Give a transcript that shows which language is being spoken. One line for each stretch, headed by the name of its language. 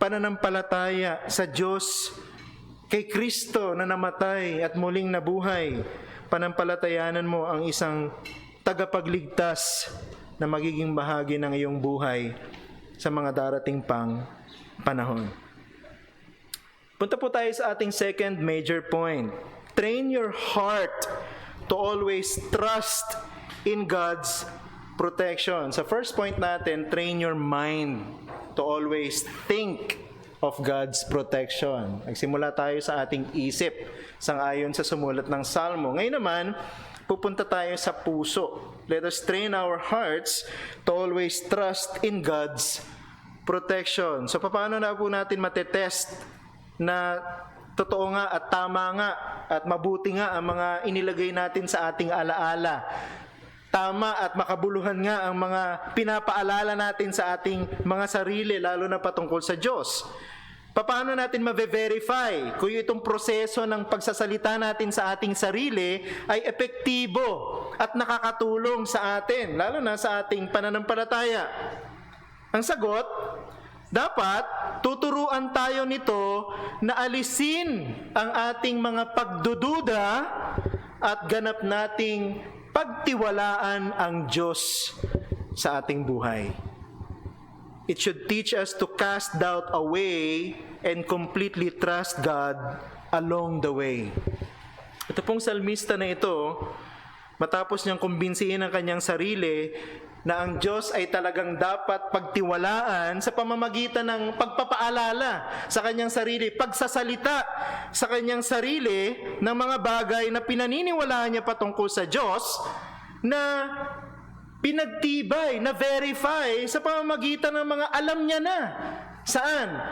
Filipino: Pananampalataya sa Diyos, kay Kristo na namatay at muling nabuhay. Panampalatayanan mo ang isang tagapagligtas na magiging bahagi ng iyong buhay sa mga darating pang panahon. Punta po tayo sa ating second major point.
English: Train your heart to always trust in God's protection. Sa first point natin, train your mind to always think of God's protection.
Filipino: Nagsimula tayo sa ating isip, sangayon sa sumulat ng Salmo. Ngayon naman, pupunta tayo sa puso.
English: Let us train our hearts to always trust in God's protection.
Filipino: So, paano na po natin matetest na totoo nga at tama nga at mabuti nga ang mga inilagay natin sa ating alaala? Tama at makabuluhan nga ang mga pinapaalala natin sa ating mga sarili, lalo na patungkol sa Diyos. Paano natin ma-verify kung itong proseso ng pagsasalita natin sa ating sarili ay epektibo at nakakatulong sa atin, lalo na sa ating pananampalataya? Ang sagot, dapat tuturuan tayo nito na alisin ang ating mga pagdududa at ganap nating pagtiwalaan ang Diyos sa ating buhay.
English: It should teach us to cast doubt away and completely trust God along the way.
Filipino: Ito pong salmista na ito, matapos niyang kumbinsihin ang kanyang sarili na ang Diyos ay talagang dapat pagtiwalaan sa pamamagitan ng pagpapaalala sa kanyang sarili, pagsasalita sa kanyang sarili ng mga bagay na pinaniniwalaan niya patungkol sa Diyos, na pinagtibay, na verify sa pamamagitan ng mga alam niya na. Saan?